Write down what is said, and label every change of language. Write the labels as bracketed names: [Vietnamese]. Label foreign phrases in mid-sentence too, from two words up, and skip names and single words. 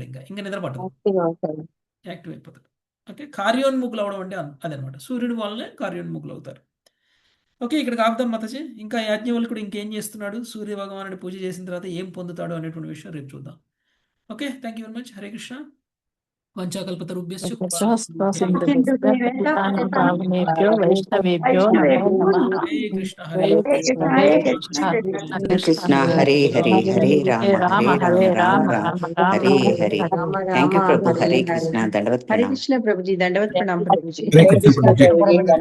[Telugu] ఇంకా నిద్ర పట్టదు, యాక్టివ్ అయిపోతాడు. ఓకే. కార్యోన్ముఖులు అవడం అంటే అదనమాట. సూర్యుడి వల్లనే కార్యోన్ముఖులు అవుతారు. ఓకే. ఇక్కడికి ఆపుదాం మాతాజీ. ఇంకా యాజ్ఞవల్కుడు ఇంకేం చేస్తున్నాడు, సూర్య భగవానుడి పూజ చేసిన తర్వాత ఏం పొందుతాడు అనేటువంటి విషయం రేపు చూద్దాం. [English] ఓకే. thank you very much. హరే కృష్ణ. వంచాకల్పతరుభ్యశ్చ [Sanskrit] వైష్ణవేభ్యో నమో నమః. హరే కృష్ణ కృష్ణ హరే హరే హరే రామ హరే రామ రామ రామ హరే హరే. [English] thank you [Telugu] ప్రభు. హరే కృష్ణ. దండవత్ [Sanskrit] హరే [Telugu] ప్రణామం. కృష్ణ ప్రభుజీ. దండవత్ ప్రణామ ప్రభుజీ.